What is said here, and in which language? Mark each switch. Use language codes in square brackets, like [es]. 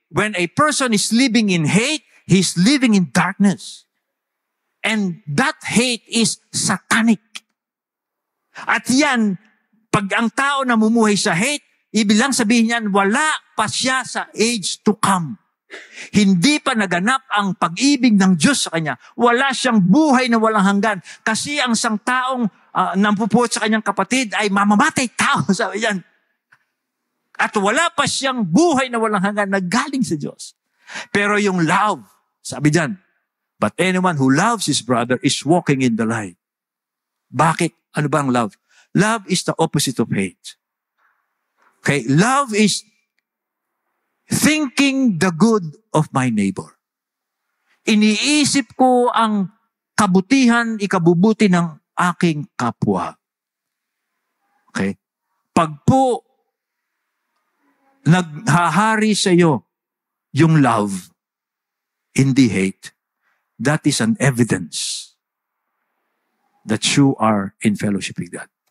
[en] When a person is living in hate, he's living in darkness. And that hate is satanic. [tl] At yan, Pag ang tao namumuhay sa hate, ibig lang sabihin niyan, wala pa siya sa age to come. Hindi pa naganap ang pag-ibig ng Diyos sa kanya. Wala siyang buhay na walang hanggan. Kasi ang isang taong nampupuot sa kanyang kapatid ay mamamatay tao, sabi yan. At wala pa siyang buhay na walang hanggan na galing sa Diyos. Pero yung love, sabi diyan, [en] but anyone who loves his brother is walking in the light. [tl] Bakit? Ano ba ang love? [en] Love is the opposite of hate. Okay? Love is thinking the good of my neighbor. [tl] Iniisip ko ang kabutihan, ikabubuti ng aking kapwa. Okay? Pag po naghahari sa iyo yung love, hindi hate, [en] that is an evidence that you are in fellowship with God.